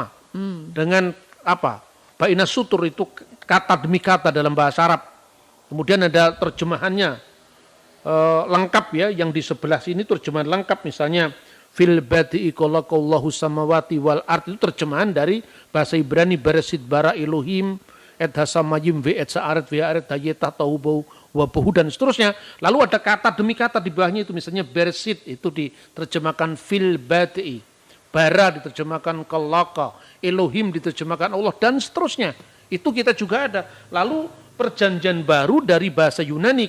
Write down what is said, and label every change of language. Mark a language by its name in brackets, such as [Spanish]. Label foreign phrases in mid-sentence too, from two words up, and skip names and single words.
[Indonesian] Dengan Ba'inas Sutur itu kata demi kata dalam bahasa Arab. Kemudian ada terjemahannya lengkap, ya, yang di sebelah sini terjemahan lengkap, misalnya [Arabic] في البدء خلق الله السماوات والأرض, [Indonesian] itu terjemahan dari bahasa Ibrani [Hebrew] בראשית ברא אלהים את השמים ואת הארץ והארץ היתה תהו ובהו [Indonesian] dan seterusnya. Lalu ada kata demi kata di bawahnya itu, misalnya Bereshit itu diterjemahkan [Arabic] في البدء, [Indonesian] bara diterjemahkan khalaqa, Elohim diterjemahkan Allah dan seterusnya. Itu kita juga ada. Lalu Perjanjian Baru dari bahasa Yunani.